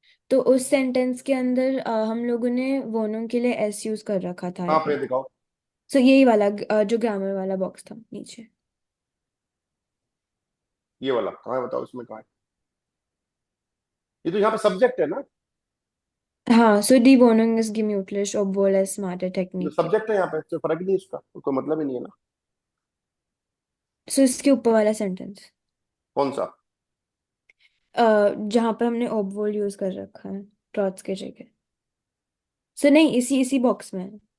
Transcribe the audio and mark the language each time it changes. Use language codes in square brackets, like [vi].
[hi] तो उस सेंटेंस के अंदर हम लोगों ने वोनुंग के लिए एस यूज कर रखा था आई कहाँ पे [en] Think. [hi] दिखाओ। सो यही वाला जो ग्रामर वाला बॉक्स था नीचे। ये वाला कहाँ है बताओ, इसमें कहाँ है? ये तो यहाँ पे सब्जेक्ट है ना, हाँ, [de] सो die Wohnung ist gemütlich, obwohl es smarte [hi] जो [de] Technik gibt. [hi] सब्जेक्ट है यहाँ पे, तो फर्क नहीं इसका, कोई मतलब ही नहीं है ना। सो इसके ऊपर वाला सेंटेंस कौन सा? जहाँ पर हमने obwohl यूज कर रखा है ट्रॉट्स के जगह। सो नहीं, इसी इसी बॉक्स में है।